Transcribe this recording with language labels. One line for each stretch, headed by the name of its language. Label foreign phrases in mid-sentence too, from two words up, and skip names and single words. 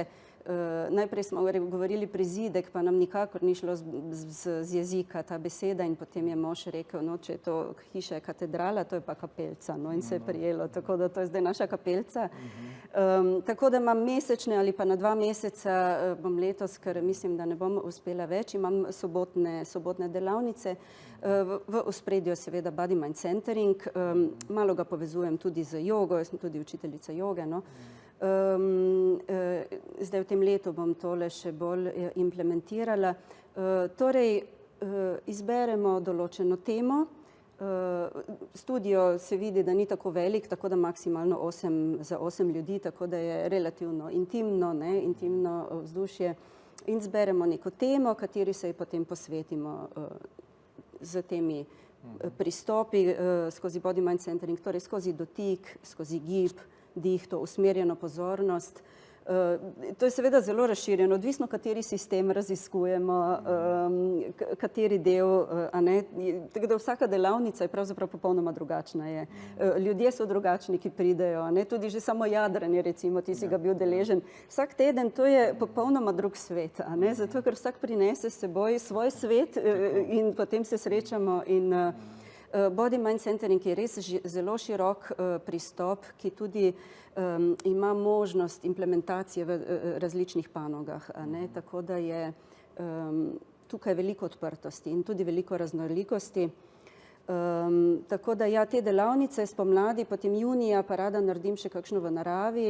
Slovenian: Najprej smo govorili prizidek, pa nam nikakor ni šlo z jezika ta beseda in potem je mož rekel, no, če je to hiša je katedrala, to je pa kapelca, no, in se je prijelo, tako da to je zdaj naša kapelca. Tako da imam mesečne ali pa na 2 meseca bom letos, ker mislim, da ne bom uspela več, imam sobotne delavnice. V ospredju seveda
English: body mind centering,
Slovenian: malo ga povezujem tudi z jogo, jaz sem tudi učiteljica joge, no. Zdaj v tem letu bom tole še bolj implementirala. Torej, izberemo določeno temo. Studio se vidi, da ni tako velik, tako da maksimalno 8 ljudi, tako da je relativno intimno, ne, intimno vzdušje. In zberemo neko temo, kateri se potem posvetimo z temi pristopi skozi
English: body mind centering,
Slovenian: torej skozi dotik, skozi gib, dih, to usmerjeno pozornost. To je seveda zelo razširjeno, odvisno kateri sistem raziskujemo, kateri del, a ne. Tako da vsaka delavnica je pravzaprav popolnoma drugačna. Ljudje so drugačni, ki pridejo, a ne. Tudi že samo jadranje, recimo, ti si ga bil deležen. Vsak teden to je popolnoma drug svet, a ne. Zato, ker vsak prinese s seboj svoj svet in potem se srečamo in
English: body mind centering
Slovenian: je res zelo širok pristop, ki tudi ima možnost implementacije v različnih panogah, a ne, tako da je tukaj veliko odprtosti in tudi veliko raznolikosti. Tako da ja, te delavnice spomladi, potem junija pa rada naredim še kakšno v naravi.